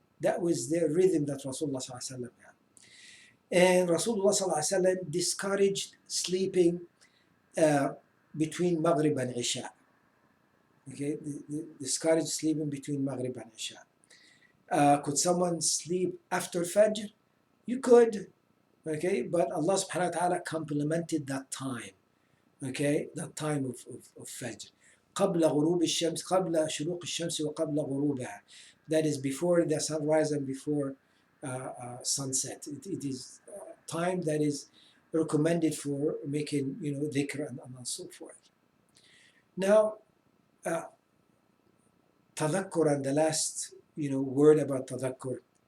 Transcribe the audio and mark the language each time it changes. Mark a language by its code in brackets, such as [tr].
[en] That was the rhythm that Rasulullah sallallahu alaihi wasallam had. And Rasulullah sallallahu alaihi wasallam discouraged sleeping between Maghrib and Isha. Okay, discouraged sleeping between Maghrib and Isha. Could someone sleep after Fajr? You could, okay, but Allah subhanahu wa ta'ala complemented that time, okay, that time of Fajr. [ar] قبل غروب الشمس قبل شروق الشمس وقبل غروبها. [en] That is before the sunrise and before sunset. It is time that is recommended for making, dhikr and so forth. Now, tadakkur, and the last word about tadakkur.